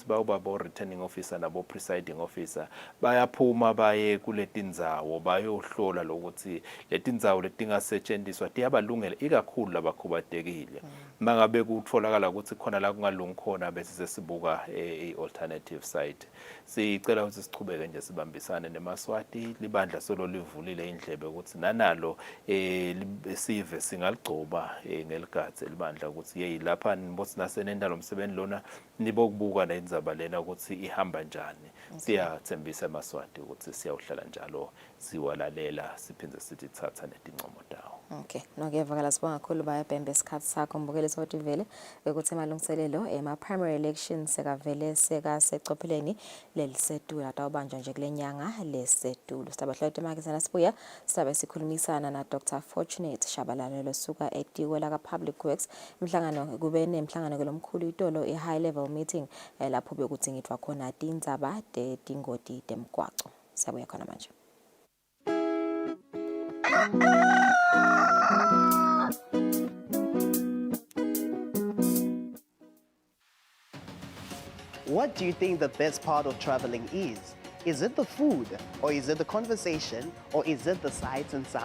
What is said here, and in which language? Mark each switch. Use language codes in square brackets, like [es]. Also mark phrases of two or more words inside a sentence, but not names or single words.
[ss] bawuba [en] returning officer [ss] nabo [en] presiding officer [ss] bayaphuma baye kuleti ndzawo bayohlola lokuthi leti ndzawo letingasetshenziswa tiyabalungela ikakhulu labakhubatekile mangabe kutfolakala ukuthi khona la kungalungi khona bese sesibuka i-alternative site sicela ukuthi sichubeke nje sibambisane nemaswati libandla solo livulile indlebe ukuthi nanalo sive singaligcoba ngeligatsi libandla ukuthi yeyi lapha nibothi nasenenda lo msebenzi lona nibokubuka nendzaba lena ukuthi ihamba njani siyathembisa emaswati ukuthi siyawuhlala njalo siwalalela siphinde sithi thatha netincomo dawo. Okay, nokuyevakala sibonga kakhulu bayabhembe isikhathi sakho mbukele sokuthi vele ukuthi amalungiselelo [en] primary elections [ss] sekavele sekasecopheleni lelisetulo atawubanjwa nje kulenyanga lesetulo. Sitabahlola emakazana sibuya sisabe sikhulumisana na Dr. Fortunate Shabalala losuka etiwela ka Public Works imhlangano kube nemhlangano kulomkhulu itolo [en] high level meeting [ss] lapho bekudzingidwa khona tindzaba tingoti temgwaco. Sibuya khona manje. [en] What do you think the best part of traveling is? Is it the food, or is it the conversation, or is it the sights and sound?